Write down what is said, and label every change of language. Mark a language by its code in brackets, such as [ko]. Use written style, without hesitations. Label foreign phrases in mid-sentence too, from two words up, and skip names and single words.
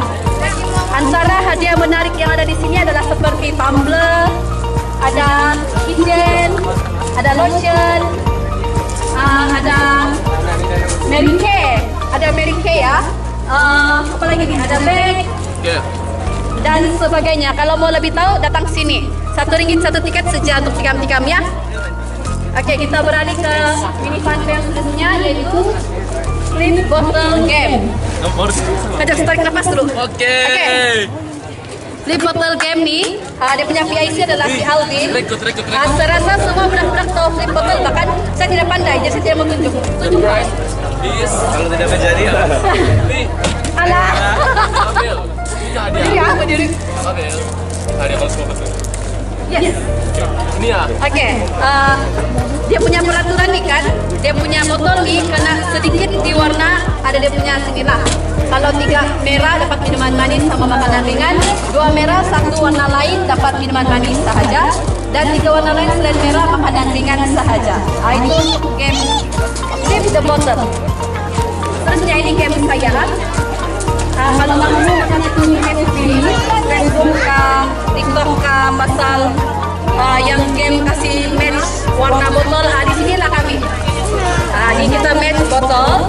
[ms] Antara hadiah menarik yang ada di sini adalah seperti tumbler, ada kitchen, ada lotion, ada Mary Kay ya. Apa lagi nih? Ada bag dan sebagainya. Kalau mau lebih tahu datang sini. RM1 1 tiket saja untuk tikam-tikam ya. Oke, kita beralih ke [en] mini fun fair [ms] selanjutnya, yaitu [en] flip bottle game. [ms] Kita tarik nafas dulu. Oke. [en] Flip bottle game [ms] nih, dia punya PIC adalah si Alvin. Saya rasa semua budak-budak tahu [en] flip bottle, [ms] bahkan saya tidak pandai, jadi saya tidak mau tunjuk. Kalau tidak menjadi Alah. Iya, berdiri. Yes. Ini ya. Oke. Dia punya peraturan nih kan. Dia punya botol nih kena sedikit di warna, ada dia punya sinilah. Kalau 3 merah dapat minuman manis sama makanan ringan, 2 merah 1 warna lain dapat minuman manis sahaja, dan 3 warna lain selain merah makanan ringan sahaja. Itu game [en] flip the bottle. [ms] Terusnya ini game saya. Kalau kamu akan ketemu ini, Facebook kah, TikTok kah, pasal yang game kasih match warna botol, di sinilah kami. Ini kita match botol.